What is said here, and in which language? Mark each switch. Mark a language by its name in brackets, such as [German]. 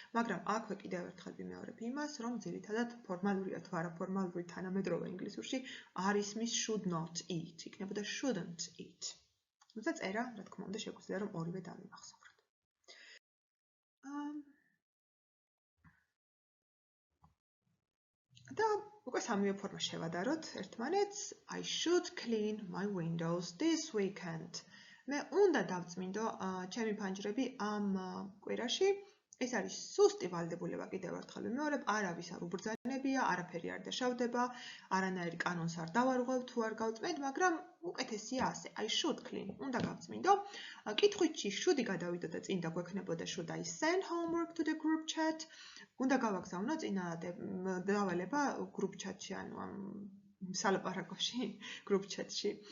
[Georgian] მაგრამ აქვე კიდევ ერთხელ ვიმეორებ იმას, რომ ძირითადად ფორმალურია თუ არაფორმალური თანამედროვე ინგლისურში არის მის should not eat, იქნებოდა shouldn't eat. თუმცა წერა, რა თქმა უნდა, შეგვიძლია რომ ორივე დავიმახსოვროთ. და უკვე სამივე ფორმა შევადაროთ ერთმანეთს. [English] I should clean my windows this weekend. [Georgian] მე უნდა დავწმინდო ჩემი ფანჯრები ამ კვირაში. ეს არის სუსტი ვალდებულება კიდევ ერთხელ ვიმეორებ, არავის არ უბრძანებია, არაფერი არ დაშავდება, არანაირი კანონს არ დავარღვევ თუ არ გავწმენთ, მაგრამ უკეთესია ასე. [English] I should clean, [Georgian] უნდა გავწმინდო. კითხვითში should-ი გადავიდო და წინ დაგვექნებოდა [English] should I send homework to the group chat. [Georgian] უნდა გავაგზავნო დავალება group chat-ში, ანუ ამ სალაპარაკოში, group chat-ში.